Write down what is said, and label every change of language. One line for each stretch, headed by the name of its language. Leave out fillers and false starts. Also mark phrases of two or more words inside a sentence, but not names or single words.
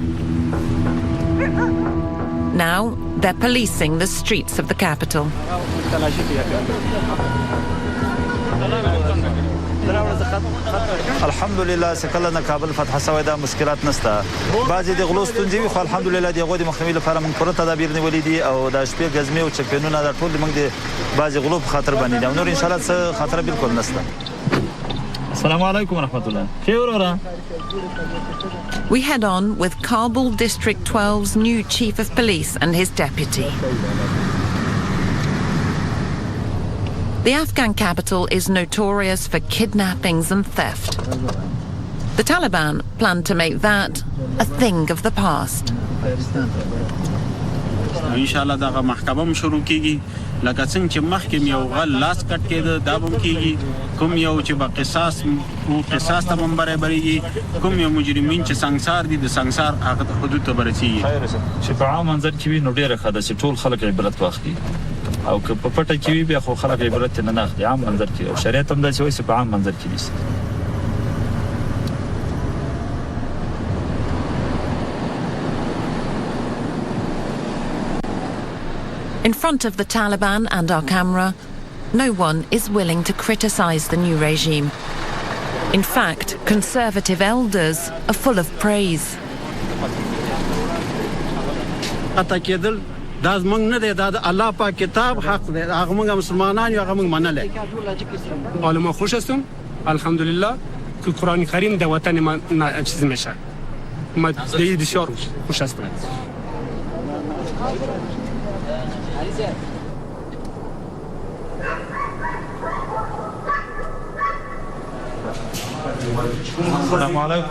English: Now they're policing the streets of the capital.
Pashto: الحمدلله سکلنا کابل فتح شوی دا مشکلات نشته. بعضی د غلو ستونزې وي خو الحمدلله دغه د مخنیوي لپاره موږ پوره تدابیر نیولې دي او د شپې ګزمې او چکپینونه د ټول موږ د بعضی غلو په خاطر باندې دي. نور
Arabic: ان شاء الله
Pashto: څه خطر بالکل نشته.
Arabic: السلام علیکم ورحمت الله.
Pashto: خیر.
English: We head on with Kabul District 12's new Chief of Police and his deputy. The Afghan capital is notorious for kidnappings and theft. The Taliban plan to make that a thing of the past.
Pashto: انشاءالله دغه محکمه هم شروع کیږي لکه څنګه چې مخکې یو غل لاس کټ کېده دا به کیږي کوم یو چې به قصاص ته هم برابرېږي کوم یو مجرمین چې سنګسار دي د سنګسار هغه حدود ته برسېږي چې په عام منظر کې وي نو ډېره ښه ده چې ټول خلک عبرت واخلي او که په پټه کې وي بیا خو خلک عبرت نه اخلي عام منظر کې او شریعت هم داسې وایي چې په عام منظر کې نیسي.
English: In front of the Taliban and our camera, no one is willing to criticize the new regime. In fact, conservative elders are full of praise.
Pashto: دا زمونږ نه دی دا د الله پاک کتاب حق دی هغه موږ مسلمانان یو هغه موږ منلی
Persian: حالا ما خوش هستم الحمدلله که قرآن کریم در وطن ما چیز میشه ما بسیار خوش هستم.
Arabic: السلام علیکم.